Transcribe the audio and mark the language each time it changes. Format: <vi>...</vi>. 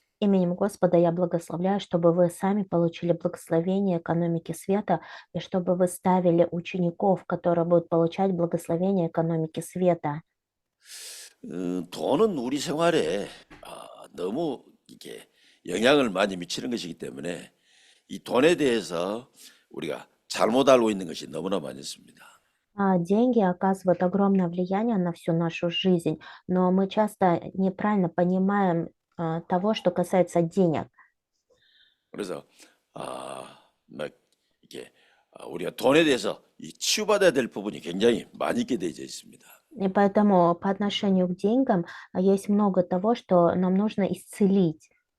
<ru>Именем Господа я благословляю, чтобы вы сами получили благословение экономики света, и чтобы вы ставили учеников, которые будут получать благословение экономики света.</ru> <ko>돈은 우리 생활에 너무 이게 영향을 많이 미치는 것이기 때문에 이 돈에 대해서 우리가 잘못 알고 있는 것이 너무나 많이 있습니다.</ko> <ru>Деньги оказывают огромное влияние на всю нашу жизнь, но мы часто неправильно понимаем того, что касается денег.</ru> <ko>그래서 막 이게 우리가 돈에 대해서 이 치유받아야 될 부분이 굉장히 많이 있게 되어 있습니다.</ko> <ru>И поэтому по отношению к деньгам есть много того, что нам нужно исцелить.</ru>